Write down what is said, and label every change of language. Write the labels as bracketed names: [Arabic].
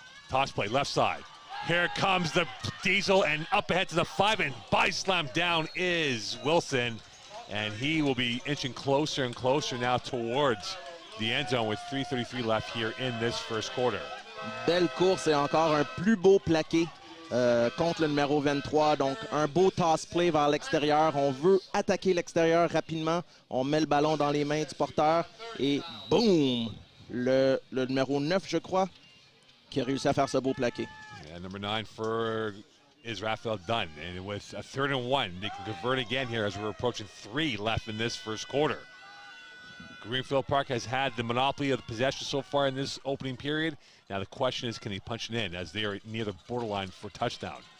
[English] Toss play, left side. Here comes the Diesel, and up ahead to the 5, and body slam down is Wilson. And he will be inching closer and closer now towards the end zone with 3:33 left here in this first quarter. [French] Belle course et encore un plus beau plaqué contre le numéro 23. Donc, un beau toss play vers l'extérieur. On veut attaquer l'extérieur rapidement. On met le ballon dans les mains du porteur et boum! Le numéro 9, je crois, qui a réussi à faire ce beau plaqué. [English] Yeah, number 9 for is Raphael done. And with a 3rd and 1, they can convert again here as we're approaching 3 left in this first quarter. Greenfield Park has had the monopoly of the possession so far in this opening period. Now the question is, can he punch it in as they are near the borderline for touchdown?